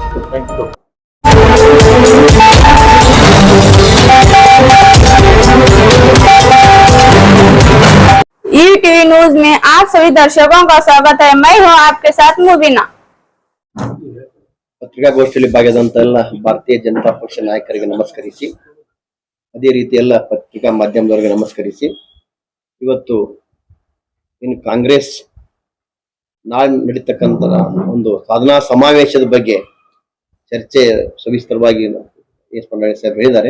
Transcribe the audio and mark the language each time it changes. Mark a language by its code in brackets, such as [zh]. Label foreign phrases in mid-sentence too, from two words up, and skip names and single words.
[en] thank you. [hi] ईटीवी न्यूज में आप सभी दर्शकों का स्वागत है। मैं हूं आपके साथ मुबीना। [kn] ಪತ್ರಿಕಾಗೋಷ್ಠಿಯಲ್ಲಿ ಭಾಗದಂತ ಎಲ್ಲ ಭಾರತೀಯ ಜನತಾ ಪಕ್ಷ ನಾಯಕರಿಗೆ ನಮಸ್ಕರಿಸಿ, ಅದೇ ರೀತಿ ಎಲ್ಲ ಪತ್ರಿಕಾ ಮಾಧ್ಯಮದವರಿಗೆ ನಮಸ್ಕರಿಸಿ, ಇವತ್ತು ಇನ್ನು ಕಾಂಗ್ರೆಸ್ ನಾಳೆ ನಡೀತಕ್ಕಂಥ ಒಂದು ಸಾಧನಾ ಸಮಾವೇಶದ ಬಗ್ಗೆ ಚರ್ಚೆ ಸವಿಸ್ತರವಾಗಿ ಎಸ್ ಪಂಡಾಳಿ ಸಾಹೇಬ್ ಹೇಳಿದ್ದಾರೆ.